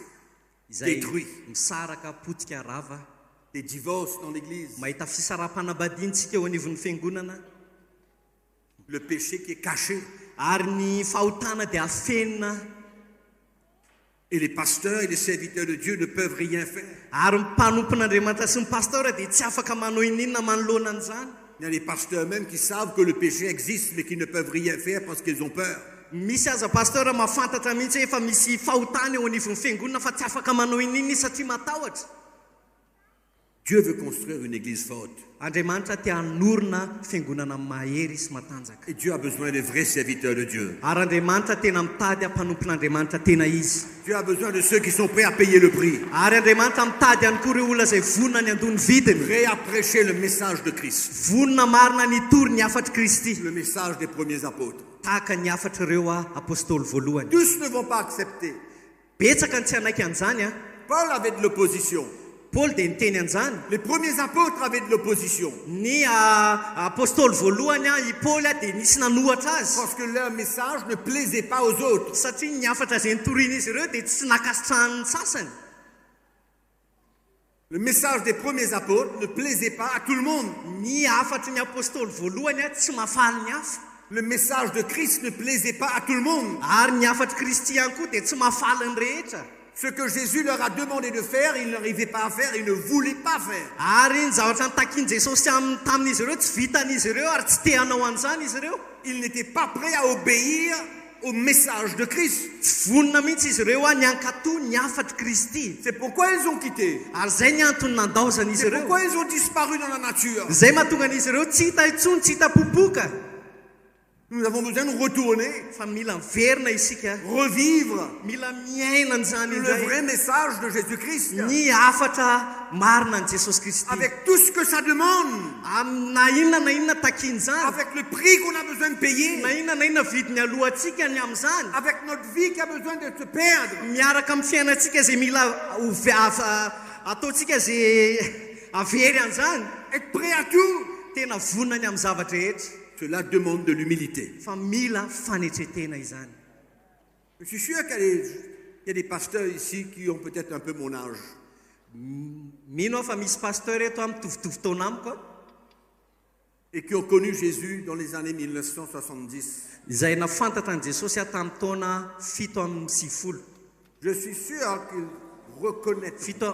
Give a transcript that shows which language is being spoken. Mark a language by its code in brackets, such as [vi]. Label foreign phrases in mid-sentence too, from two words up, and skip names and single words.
[mg] izay [fr] détruits, [mg] misaraka potika rava, [fr] des divorces dans l'Église, [mg] mahita fisaraha-panambadiantsika eo anivon'ny fiangonana, [fr] le péché qui est caché. [mg] ary ny fahotana dia afenina, [fr] Et les pasteurs et les serviteurs de Dieu ne peuvent rien faire. [mg] ary mpanompon'Andriamanitra sy ny pastora dia tsy afaka manao ininona manoloana an'izany. [fr] Il y a des pasteurs même qui savent que le péché existe mais qui ne peuvent rien faire parce qu'ils ont peur. [mg] Misy aza pastora mahafantatra mihitsy efa misy fahotana eo anivon'ny fiangonana fa tsy afaka manao ininona satria matahotra. [fr] Dieu veut construire une église forte. [mg] Andriamanitra tia hanorina fiangonana mahery sy matanjaka. [fr] Et Dieu a besoin de vrais serviteurs de Dieu. [mg] Ary Andriamanitra tena mitady mpanompon'Andriamanitra tena izy. [fr] Dieu a besoin de ceux qui sont prêts à payer le prix. [mg] Ary Andriamanitra mitady ihany koa ireo olona izay vonona ny andony vidiny, [fr] Prêts à prêcher le message de Christ. [mg] vonona marina nitory ny afatry Kristy, [fr] Le message des premiers apôtres. [mg] tahaka ny afatra ireo apôstôly voalohany. [fr] Tous ne vont pas accepter. [mg] Betsaka ny tsy hanaiky an'izany a. [fr] Paul avait de l'opposition. [mg] Paoly dia niteny an'izany. [fr] Les premiers apôtres avaient de l'opposition. [mg] Ny apôstôly voalohany i Paoly dia nisy nanohatra azy, [fr] Parce que leur message ne plaisait pas aux autres. [mg] satria ny afatra izay nitorian'izy ireo dia tsy nakasitrahany sasany. [fr] Le message des premiers apôtres ne plaisait pas à tout le monde. [mg] Ny afatry ny apôstôly voalohany tsy mahafaly ny hafa, [fr] Le message de Christ ne plaisait pas à tout le monde. [mg] ary ny afatry Kristy ihany koa dia tsy mahafaly ny rehetra. [fr] Ce que Jésus leur a demandé de faire, ils n'arrivaient pas à faire, ils ne voulaient pas faire. [mg] Ary ny zavatra nitakiany Jesosy tamin'izy ireo tsy vitan'izy ireo ary tsy te hanao an'izany izy ireo. [fr] Ils n'étaient pas prêts à obéir au message de Christ. [mg] Tsy vonona mihitsy izy ireo ny ankatoa ny afatry Kristy. [fr] C'est pourquoi ils ont quitté. [mg] Ary zay ny antony nandaozana izy [fr] C'est [mg] ireo. [fr] pourquoi ils ont disparu dans la nature. [mg] Zay mahatonga an'izy ireo tsy hita intsony, tsy hita popoka. [fr] Nous avons besoin de retourner, [mg] Fa mila miverina isika, [fr] revivre [mg] mila miaina an'izany [fr] le [mg] indray [fr] vrai message de Jésus-Christ. [mg] ny afatra marina ny Jesosy Kristy. [fr] Avec tout ce que ça demande, [mg] Na inona takian'izany, [fr] avec le prix qu'on a besoin de payer, [mg] na inona vidiny alohantsika ny amin'izany, [fr] avec notre vie qui a besoin de se perdre. [mg] miaraka amin'ny fiainantsika zay mila ataontsika zay avery an'izany, [fr] Être prêt à tout, [mg] tena vonona ny amin'ny zavatra rehetra. [fr] cela demande de l'humilité. [mg] Fa mila fanetretena izany. [fr] Je suis sûr qu'il Il y a des pasteurs ici qui ont peut-être un peu mon âge. [mg] Mino fa misy pasteur eto mitovitovy taona amiko [fr] Et qui ont connu Jésus dans les années 1970. [mg] izay nafantatra an Jesosy tamin'ny taona 7 [fr] Je suis sûr qu'ils reconnaîtront